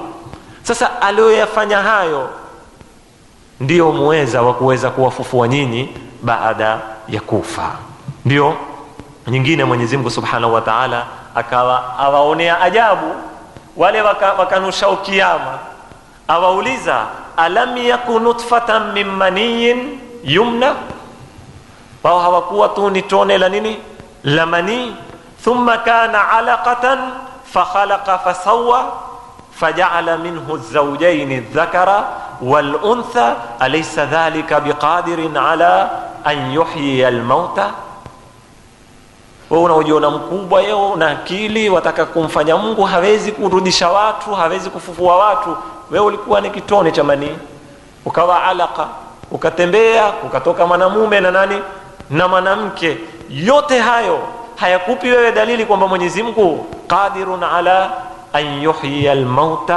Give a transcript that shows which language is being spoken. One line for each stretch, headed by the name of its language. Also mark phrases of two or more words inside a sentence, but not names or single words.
Swahili: Sasa aliyoyafanya hayo ndio muweza wa kuweza kuwafufua nyinyi baada ya kufa. Ndio nyingine Mwenyezi Mungu
Arabic: سبحانه وتعالى
Swahili: akawa awaonea ajabu wale wakanusha kiyama, awauliza
Arabic: ألم يك نطفة من مني يمنى,
Swahili: wao hawakuwa tu ni tone la nini, la manii.
Arabic: ثم كان علقة فخلق فسوى فجعل منه الزوجين الذكر والأنثى أليس ذلك بقادر على أن يحيي الموتى.
Swahili: Wewe unaojiona mkubwa yeo na akili, wataka kumfanya Mungu hawezi kurudisha watu, hawezi kufufua watu. Wewe ulikuwa ni kitone cha manii, ukawa alaka, ukatembea, ukatoka mwanamume na nani na mwanamke. Yote hayo hayakupi wewe dalili kwamba Mwenyezi Mungu
Arabic: قادر على أن يحيي الموتى?